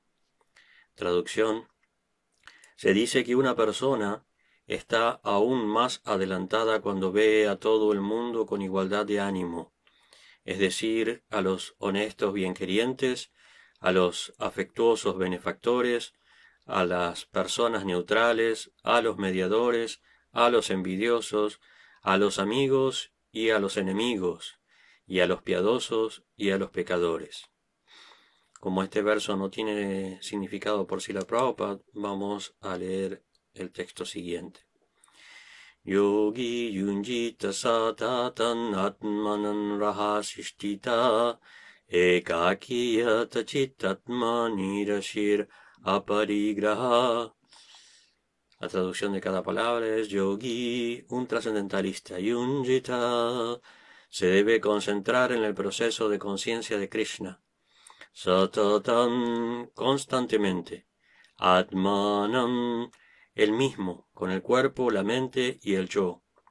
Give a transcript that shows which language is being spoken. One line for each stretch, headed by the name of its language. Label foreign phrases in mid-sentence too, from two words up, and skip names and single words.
Spanish: Traducción: se dice que una persona está aún más adelantada cuando ve a todo el mundo con igualdad de ánimo, es decir, a los honestos bienquerientes, a los afectuosos benefactores, a las personas neutrales, a los mediadores, a los envidiosos, a los amigos y a los enemigos, y a los piadosos y a los pecadores. Como este verso no tiene significado por Srila Prabhupada, vamos a leer el texto siguiente.
Sanskrit: Yogi yunjita satatan atmanan rahasishtita ekakiyata chittatma nirashir aparigraha.
Spanish: La traducción de cada palabra es: yogi, un trascendentalista; yunjita, se debe concentrar en el proceso de conciencia de Krishna; satatan, constantemente; atmanam, el mismo, con el cuerpo, la mente y el yo;